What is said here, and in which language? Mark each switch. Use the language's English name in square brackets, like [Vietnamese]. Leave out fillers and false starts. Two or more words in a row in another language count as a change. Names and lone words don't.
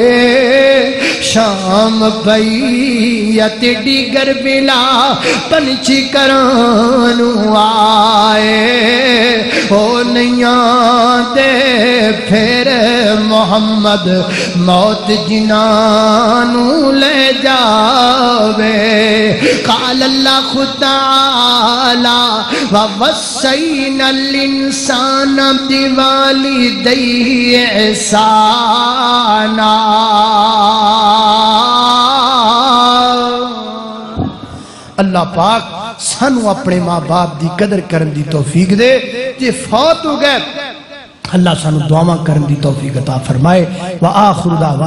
[Punjabi] شام پئی اتے ڈیگر ویلا پنچھی گھراں نوں آئے. او نئیا دے پھر محمد موت جنہاں نوں لے جاوے. [Arabic] قال الله تعالى ووصينا الإنسان بوالديه إحسانا. [Urdu] اللہ پاک سانوں اپنے ماں باپ کی قدر کرنے کی توفیق دے. [Punjabi] جے فوت ہو گئے اللہ سانوں دعاواں کرنے کی توفیق عطا فرمائے. [Arabic] وآخر دعوانا